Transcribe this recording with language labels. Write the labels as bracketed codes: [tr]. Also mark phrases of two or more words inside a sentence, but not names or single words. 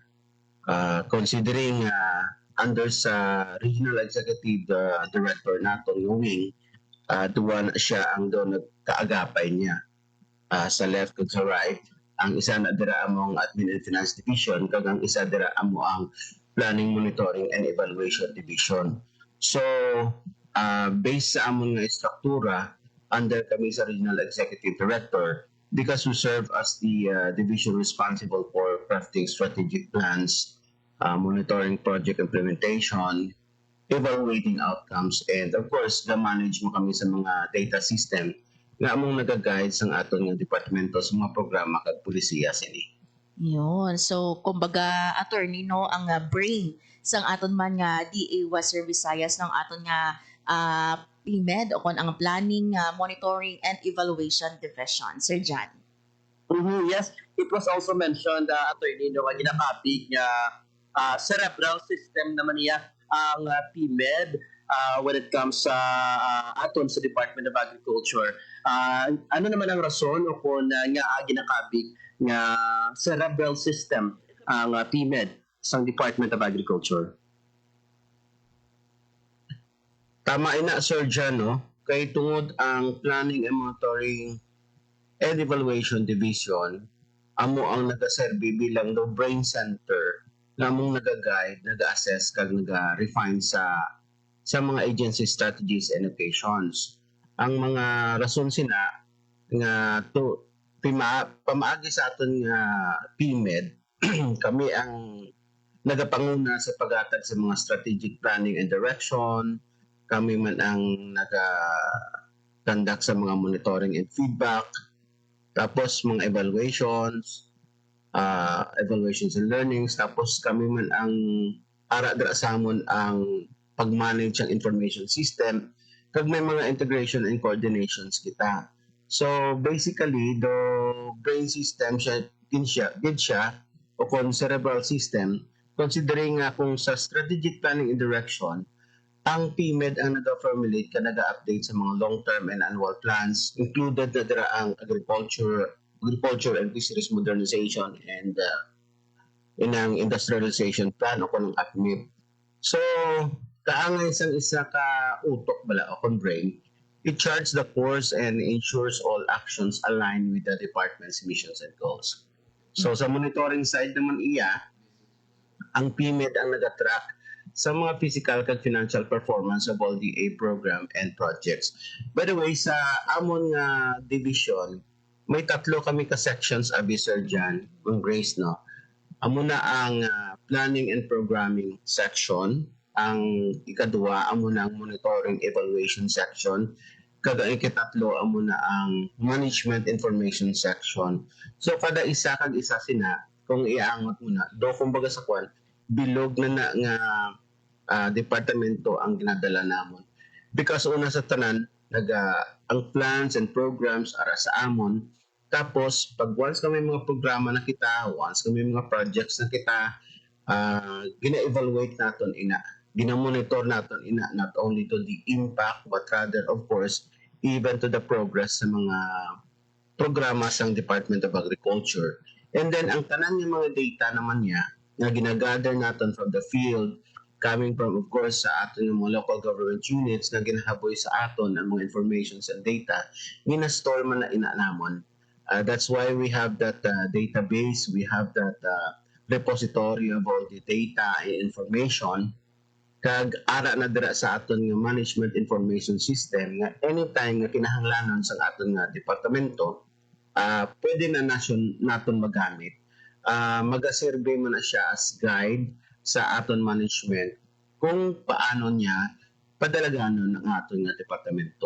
[hil] Considering under sa Regional Executive Director nato yung wing, duwan siya ang doon nagkaagapay niya sa left ug sa right. Ang isa na dira among Admin and Finance Division, kag ang isa dira amo ang Planning, Monitoring and Evaluation Division. So, based sa among nga struktura, under kami sa Regional Executive Director, [en] because we serve as the division responsible for crafting strategic plans, monitoring project implementation, evaluating outcomes, and of course, [hil] na-manage mo kami sa mga [en] data system [hil] nga among nag-guide sa aton nga departamento sa mga programa kag pulisiya sini. Yun. So, kumbaga, attorney, no, ang brain sang aton man nga DA Western Visayas ng aton nga PMED o kon ang Planning, Monitoring and Evaluation Division. Sir John. [en] Yes, it was also mentioned, [hil] attorney, no, nga ginakapig nga [en] cerebral system [hil] naman niya ang PMED [en] when it comes [hil] sa aton sa Department of Agriculture. Ano naman ang rason o kung nga ginakabig nga [en] cerebral system [hil] ang PMED sa Department of Agriculture? Tama ina, Sir John, no? Kay tungod ang Planning and Monitoring and Evaluation Division, amo ang nagaserbi bilang [en] the brain center [hil] na among nag-guide, nag-assess, kag nag-refine sa mga [en] agency strategies and occasions. [hil] Ang mga rason sina nga to pamaagi sa aton nga PMED, kami ang nagapanguna sa paghatag sa mga [en] strategic planning and direction. [hil] Kami man ang nag-conduct sa mga [en] monitoring and feedback, [hil] tapos mga [en] evaluations and learnings, [hil] tapos kami man ang ara-dra samon ang pag-manage ang [en] information system, [hil] kag may mga [en] integration and coordinations [hil] kita. [en] So basically, the brain system [hil] gid siya o kung [en] cerebral system, considering [hil] nga kung sa [en] strategic planning and direction, [hil] ang PMED ang nag-formulate ka nag-update sa mga [en] long-term and annual plans, [hil] included na dira ang [en] agriculture and fisheries modernization and [hil] inang [en] industrialization plan [hil] o kung APMIP. [en] So, [hil] kaangay sang isa ka utok bala o kon [en] brain, it charts the course and ensures all actions align with the department's missions and goals. So sa monitoring side [hil] naman iya, ang PMED ang nag-track sa mga [en] physical and financial performance of all DA program and projects. By the way, [hil] sa amon nga division, may 3 kami ka sections abi Sir Jan, ang Grace, no? Amo na ang [en] planning and programming section, [hil] ang ikadua amo na ang [en] monitoring evaluation section, [hil] kada ikatatlo amo na ang [en] management information section. [hil] So kada isa kag isa sina kung iaangot mo na do kumbaga sa kwan bilog na nga departamento ang ginadala namon. Because una sa tanan ang [en] plans and programs [hil] ara sa amon. Tapos pag once kami mga programa na kita, once kami mga projects na kita, gina-evaluate naton ina, gina-monitor naton ina, [en] not only to the impact but rather of course even to the progress [hil] sa mga programa sang [en] Department of Agriculture. And then [hil] ang tanan ng mga data naman niya na ginagather natin [en] from the field, coming from of course [hil] sa aton ng mga [en] local government units [hil] na ginahaboy sa aton ang mga [en] informations and data, [hil] gina-store man na ina namon. [en] That's why we have that database, we have that repository of all the data and information. [hil] Kag ara na dira sa aton nga [en] management information system [hil] nga anytime nga kinahanglanon sa aton nga departamento, pwede na naton magamit. Maga-survey man na siya as guide sa aton management kung paano niya padalaganon ng aton nga departamento.